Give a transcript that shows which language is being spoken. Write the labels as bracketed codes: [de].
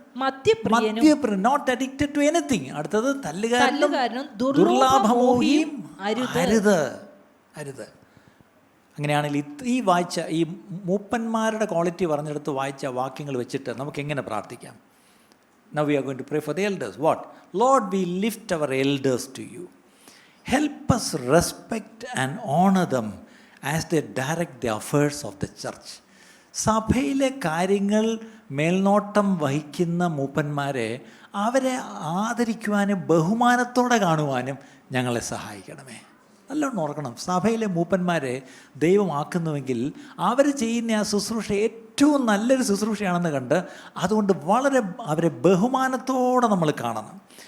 [ml] മദ്യപ്രിയനും [en] Not addicted to anything. [ml] അടുത്തത് തല്ലുകാരനും ദുർലാഭമോഹിയും അരുത്. അരുത്. അങ്ങനെയാണെങ്കിൽ ഈ വായിച്ച ഈ മൂപ്പന്മാരുടെ ക്വാളിറ്റി പറഞ്ഞെടുത്ത് വായിച്ച വാക്യങ്ങൾ വെച്ചിട്ട് നമുക്ക് എങ്ങനെ പ്രാർത്ഥിക്കാം? [en] Now we are going to pray for the elders. What? Lord, we lift our elders to you. Help us respect and honor them as they direct the affairs of the church. [ml] സഭയിലെ കാര്യങ്ങൾ മേൽനോട്ടം വഹിക്കുന്ന മൂപ്പന്മാരെ അവരെ ആദരിക്കുവാനും ബഹുമാനത്തോടെ കാണുവാനും ഞങ്ങളെ സഹായിക്കണമേ. നല്ലോണം ഓർക്കണം, സഭയിലെ മൂപ്പന്മാരെ ദൈവമാക്കുന്നുവെങ്കിൽ അവർ ചെയ്യുന്ന ആ ശുശ്രൂഷ ഏറ്റവും നല്ലൊരു ശുശ്രൂഷയാണെന്ന് കണ്ട് അതുകൊണ്ട് വളരെ അവരെ ബഹുമാനത്തോടെ നമ്മൾ കാണണം.